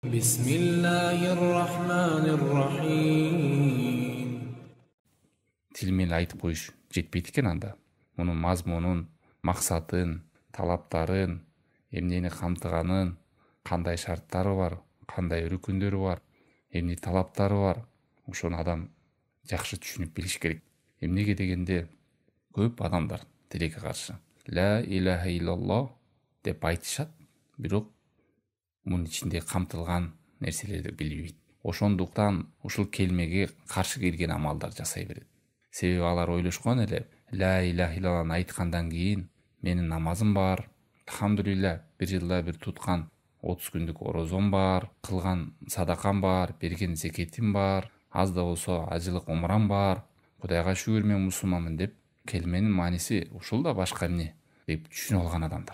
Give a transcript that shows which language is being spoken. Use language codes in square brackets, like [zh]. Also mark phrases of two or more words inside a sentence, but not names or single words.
[ar] بسم الله الرحمن الرحيم. [ky] Тил менен айтып коюш жетпейт экен анда. Мунун мазмунун, максатын, талаптарын, эмнени камтыганын, кандай шарттары бар, кандай рүкүндөрү бар, эмне талаптары бар, ошону адам жакшы түшүнүп билиш керек. Эмнеге дегенде көп адамдар тилекке каршы [ar] لا إله إلا الله [ky] деп айтышат, бирок мунун ичинде камтылган нерселерди билбейт. Ошондуктан ушул келмеге каршы келген амалдар жасай берет. Себеби алар ойлошкон эле [ar] لا إله [ky] иллаллахны айткандан кийин менин намазым бар, алхамдулилля, бир жылда бир туткан 30 күндүк орозом бар, кылган садакам бар, берген зекетим бар, аз да болсо ажылык умрам бар, Кудайга шүгүр мен мусулманмын деп келменин мааниси ушул да башка эмне деп түшүнүп алган адамдар.